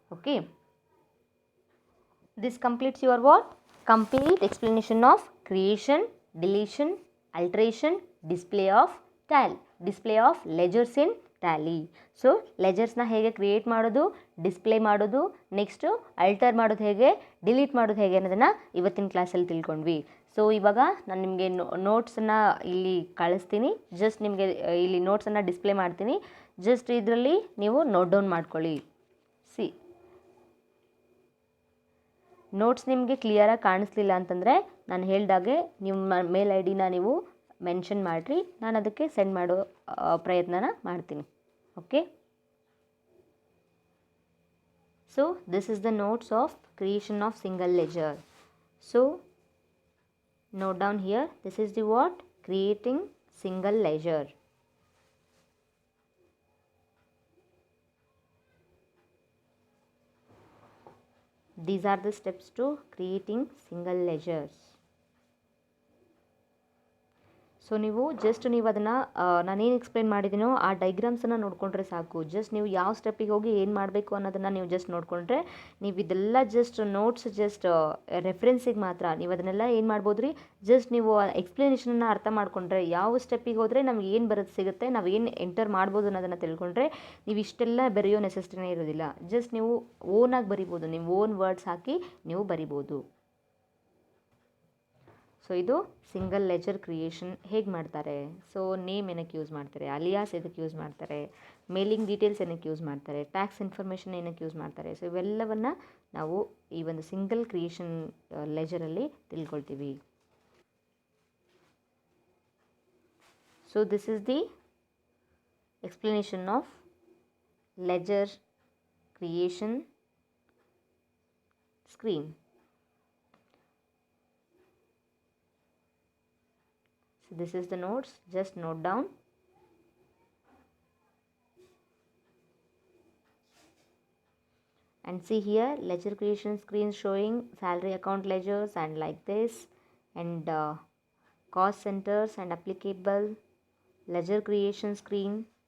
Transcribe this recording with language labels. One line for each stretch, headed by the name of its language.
English: Okay, this completes your what complete explanation of creation, deletion, alteration, display of ledgers in tally.
Kannada: So ಲೆಜರ್ಸ್ನ ಹೇಗೆ create ಮಾಡೋದು, display ಮಾಡೋದು, next ಅಲ್ಟರ್ ಮಾಡೋದು ಹೇಗೆ, delete ಮಾಡೋದು ಹೇಗೆ ಅನ್ನೋದನ್ನು ಇವತ್ತಿನ ಕ್ಲಾಸಲ್ಲಿ ತಿಳ್ಕೊಂಡ್ವಿ. ಸೊ ಇವಾಗ ನಾನು ನಿಮಗೆ ನೋಟ್ಸನ್ನು ಇಲ್ಲಿ ಕಳಿಸ್ತೀನಿ. ಜಸ್ಟ್ ನಿಮಗೆ ಇಲ್ಲಿ ನೋಟ್ಸನ್ನು ಡಿಸ್ಪ್ಲೇ ಮಾಡ್ತೀನಿ. ಜಸ್ಟ್ ಇದರಲ್ಲಿ ನೀವು ನೋಟ್ ಡೌನ್ ಮಾಡ್ಕೊಳ್ಳಿ. ಸಿ, ನೋಟ್ಸ್ ನಿಮಗೆ ಕ್ಲಿಯರಾಗಿ ಕಾಣಿಸ್ಲಿಲ್ಲ ಅಂತಂದರೆ ನಾನು ಹೇಳ್ದಾಗೆ ನಿಮ್ಮ ಮೇಲ್ ID ನೀವು ಮೆನ್ಷನ್ ಮಾಡಿರಿ. ನಾನು ಅದಕ್ಕೆ ಸೆಂಡ್ ಮಾಡೋ ಪ್ರಯತ್ನನ ಮಾಡ್ತೀನಿ.
English: Okay, so this is the notes of creation of single ledger. So note down here, this is the what creating single ledger. These are the steps to creating single ledgers.
Kannada: So ನೀವು ಅದನ್ನು ನಾನೇನು explain ಮಾಡಿದ್ದೀನೋ ಆ ಡೈಗ್ರಾಮ್ಸನ್ನು ನೋಡಿಕೊಂಡ್ರೆ ಸಾಕು. Just ನೀವು ಯಾವ ಸ್ಟೆಪ್ಪಿಗೆ ಹೋಗಿ ಏನು ಮಾಡಬೇಕು ಅನ್ನೋದನ್ನು ನೀವು ಜಸ್ಟ್ ನೋಡಿಕೊಂಡ್ರೆ, ನೀವು ಇದೆಲ್ಲ ಜಸ್ಟ್ ನೋಟ್ಸ್ ಜಸ್ಟ್ ರೆಫರೆನ್ಸಿಗೆ ಮಾತ್ರ. ನೀವು ಅದನ್ನೆಲ್ಲ ಏನು ಮಾಡ್ಬೋದು ರೀ, ಜಸ್ಟ್ ನೀವು ಎಕ್ಸ್ಪ್ಲನೇಷನನ್ನು ಅರ್ಥ ಮಾಡಿಕೊಂಡ್ರೆ ಯಾವ ಸ್ಟೆಪ್ಪಿಗೆ ಹೋದರೆ ನಮ್ಗೆ ಏನು ಬರೋದು ಸಿಗುತ್ತೆ, ನಾವು ಏನು ಎಂಟರ್ ಮಾಡ್ಬೋದು ಅನ್ನೋದನ್ನು ತಿಳ್ಕೊಂಡ್ರೆ ನೀವು ಇಷ್ಟೆಲ್ಲ ಬರೆಯೋ ನೆಸೆಸಿಟಿನೇ ಇರೋದಿಲ್ಲ. ಜಸ್ಟ್ ನೀವು ಓನಾಗಿ ಬರಿಬೋದು, ನೀವು ಓನ್ ವರ್ಡ್ಸ್ ಹಾಕಿ ನೀವು ಬರಿಬೋದು. ಸೊ ಇದು ಸಿಂಗಲ್ ಲೆಜರ್ ಕ್ರಿಯೇಷನ್ ಹೇಗೆ ಮಾಡ್ತಾರೆ. ಸೊ ನೇಮ್ ಏನಕ್ಕೆ ಯೂಸ್ ಮಾಡ್ತಾರೆ, ಅಲಿಯಾಸ್ ಎದಕ್ಕೆ ಯೂಸ್ ಮಾಡ್ತಾರೆ, ಮೇಲಿಂಗ್ ಡೀಟೇಲ್ಸ್ ಏನಕ್ಕೆ ಯೂಸ್ ಮಾಡ್ತಾರೆ, ಟ್ಯಾಕ್ಸ್ ಇನ್ಫಾರ್ಮೇಷನ್ ಏನಕ್ಕೆ ಯೂಸ್ ಮಾಡ್ತಾರೆ. ಸೊ ಇವೆಲ್ಲವನ್ನು ನಾವು ಈ ಒಂದು single creation ಲೆಜರಲ್ಲಿ ತಿಳ್ಕೊಳ್ತೀವಿ.
English: So this is the explanation of ledger creation screen. So this is the notes, just note down. And see here, ledger creation screen showing salary account ledgers and like this, and cost centers and applicable ledger creation screen.